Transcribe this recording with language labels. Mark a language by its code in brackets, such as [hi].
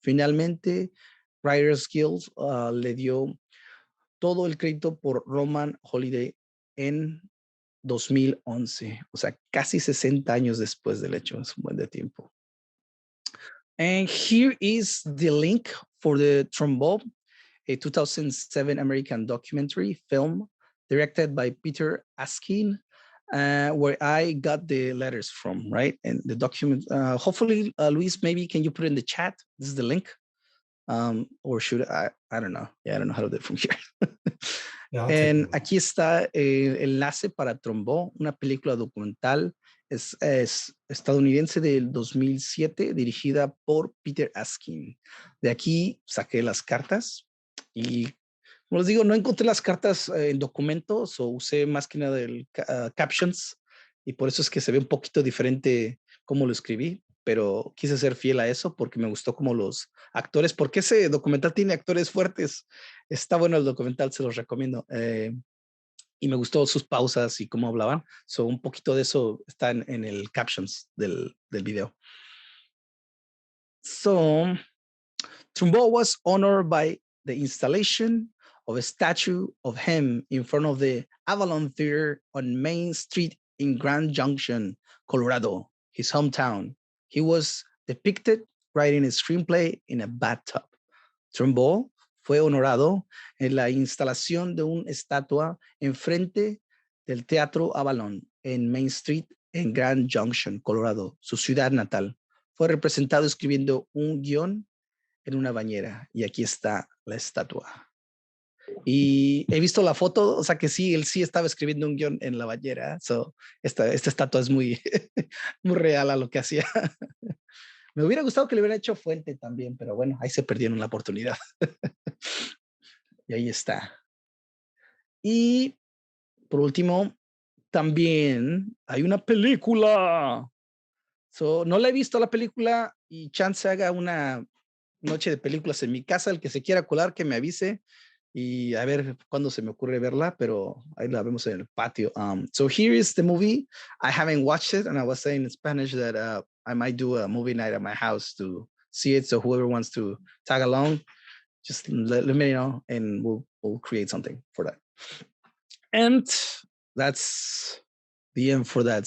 [es] Finalmente, Writers Guild le dio todo el crédito por Roman Holiday en 2011, o sea, casi 60 años después del hecho, es un buen de tiempo. [en] And here is the link for the Trumbo, a 2007 American documentary film directed by Peter Askin, where I got the letters from, right? And the document, hopefully, Luis, maybe can you put it in the chat? This is the link. Or should I don't know. Yeah, I don't know how to do it from here. [es] Aquí está el enlace para Trumbo, una película documental es estadounidense del 2007, dirigida por Peter Askin. De aquí saqué las cartas y, como les digo, no encontré las cartas en documentos o usé más que nada el captions y por eso es que se ve un poquito diferente cómo lo escribí, pero quise ser fiel a eso porque me gustó como los actores, porque ese documental tiene actores fuertes. Está bueno el documental, se los recomiendo. Y me gustó sus pausas y cómo hablaban. So, un poquito de eso está en el captions del video. [en] So, Trumbo was honored by the installation of a statue of him in front of the Avalon Theater on Main Street in Grand Junction, Colorado, his hometown. He was depicted writing a screenplay in a bathtub. [es] Trumbo fue honorado en la instalación de una estatua enfrente del Teatro Avalon en Main Street en Grand Junction, Colorado, su ciudad natal. Fue representado escribiendo un guión en una bañera y aquí está la estatua. Y he visto la foto, o sea que sí, él sí estaba escribiendo un guión en la bañera. So, esta estatua es muy, muy real a lo que hacía. Me hubiera gustado que le hubiera hecho fuente también, pero bueno, ahí se perdieron la oportunidad. Y ahí está. Y por último, también hay una película. So, no la he visto la película y chance haga una noche de películas en mi casa. El que se quiera colar, que me avise y a ver cuándo se me ocurre verla, pero ahí la vemos en el patio. [en] So here is the movie. I haven't watched it, and I was saying in Spanish that I might do a movie night at my house to see it. So whoever wants to tag along, just let me know, and we'll create something for that. And that's the end for that.